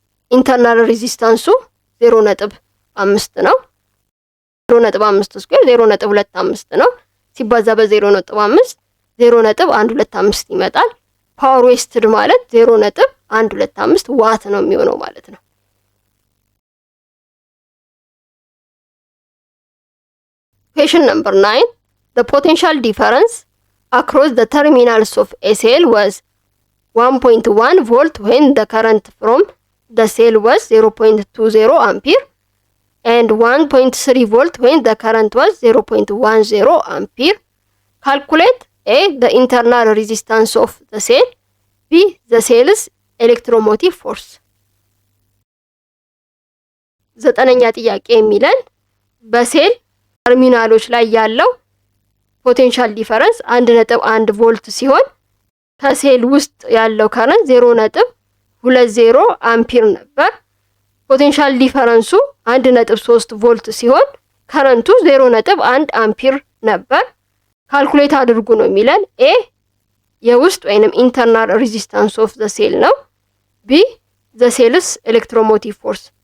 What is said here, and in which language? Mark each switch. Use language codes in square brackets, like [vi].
[am] ኢንተርናል ሬዚስታንሱ 0.5 ነው። 0.5 ስኩዌር 0.25 ነው ሲባዛ በ0.5 0.125 ይመጣል። ፓወር ዌስትድ ማለት 0.125 ዋት ነው የሚሆነው ማለት ነው። [en] Question number 9. The potential difference across the terminals of a cell was 1.1 volt when the current from the cell was 0.20 ampere and 1.3 volt when the current was 0.10 ampere. Calculate A. The internal resistance of the cell. B. The cell's electromotive force. [am] ዘጠነኛ ጥያቄ የሚለን በሴል ተርሚናሎች ላይ ያለው ፖቴንሻል ዲፈረንስ 1.1 ቮልት ሲሆን ከሴል ውስጥ ያለው ከረንት 0.20 አምፒር ነበር። ፖቴንሻል ዲፈረንሱ 1.3 ቮልት ሲሆን ከረንቱ 0.1 አምፒር ነበር። ካልኩሌት አድርጉ ነው የሚለን። ኤ የውስጥ ወይንም ኢንተርናል ሬዚስታንስ ኦፍ ዘ ሴል ነው። [en] ቢ ዘ ሴልስ ኤሌክትሮሞቲቭ ፎርስ